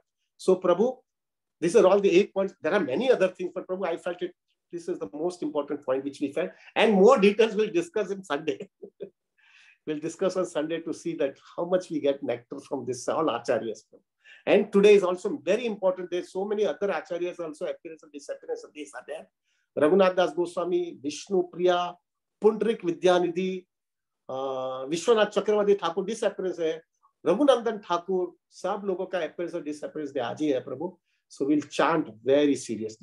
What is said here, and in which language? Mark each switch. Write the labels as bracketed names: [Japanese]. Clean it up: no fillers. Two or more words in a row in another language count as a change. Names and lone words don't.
[English] So Prabhu, these are all the 8 points. There are many other things, but Prabhu, I felt it. This is the most important point which we felt. And more details we'll discuss on Sunday. We'll discuss on Sunday to see that how much we get nectar from this, all acharyas. And today is also very important. There's so many other acharyas also appearance and disappearance of these are there. Raghunath Das Goswami, Vishnu Priya, Pundrik Vidyanidhi, Vishwanath Chakravarti Thakur disappearance hai. Raghunandan Thakur, [Hindi] सब लोगों का appearance और disappearance आज ही है प्रभु. [English] So we'll chant very seriously.